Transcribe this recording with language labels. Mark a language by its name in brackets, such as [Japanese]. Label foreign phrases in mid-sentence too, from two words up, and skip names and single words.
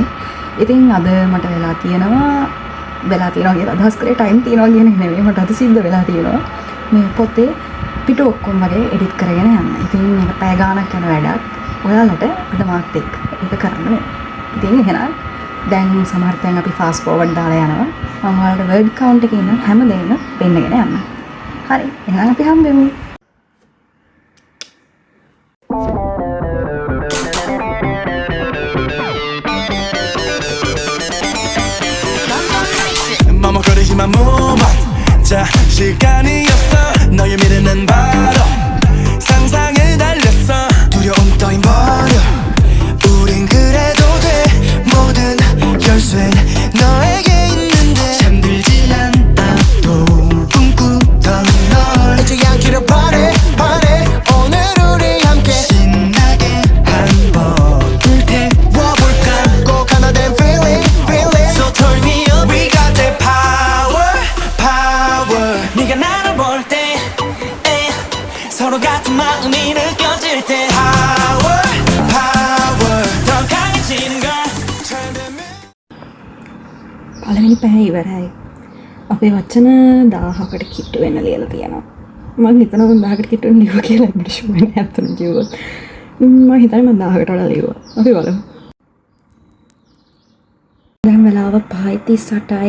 [Sinhala] ඉතින් අද මට වෙලා තියෙනවා කියලා අදහස් කරේ ටයිම් තියනවා කියන එක නෙමෙයි, මට අද සිද්ධ වෙලා තියෙනවා මේ පොතේ පිටු ඔක්කොම වගේ එඩිට් කරගෙන යන්න. ඉතින් මේක පැය ගාණක් යන වැඩක්. ඔයාලට අද මාත් එක්ක ඒක කරන්න ඕනේ. ඉතින් එහෙනම් දැන් සමහර තැන් අපි [English] fast forward [Sinhala] දාලා යනවා. මම ඔයාලට [English] word count [Sinhala] එකේ ඉන්න හැමදේම පෙන්නගෙන යන්න. හරි. එහෙනම් අපි හම්බෙමු. [Korean] 머뭇거리지만 몸 자 시간이었어 너의 미래는 바로 상상을 달렸어 두려움 따윈 버려 우린 그래도 돼 모든 열쇠는 너에게 있는데 잠들지 않아도 꿈꾸던 널 잊지 않기를 바래 오늘 우리 함께 신나게 한번 불태워볼까 꼭 하나 된 feeling [English] So turn me up We got that power [Korean] 네가 나를 볼 때 서로 같은 마음이 느껴질 때 Power 더 강해지는 걸 [Sinhala] පළවෙනි පැය ඉවරයි. අපේ වචන 1000කට කිට්ටු වෙන්න ලියලා තියෙනවා. මම හිතනවා 1000කට කිට්ටු වෙන්න ලියුවා කියලා මට ෂුවර් නෑ අතන කිව්වොත්. මම හිතන්නේ මම 1000කට වඩා ලියුවා. අපි බලමු. දැන් වෙලාව 5:38යි.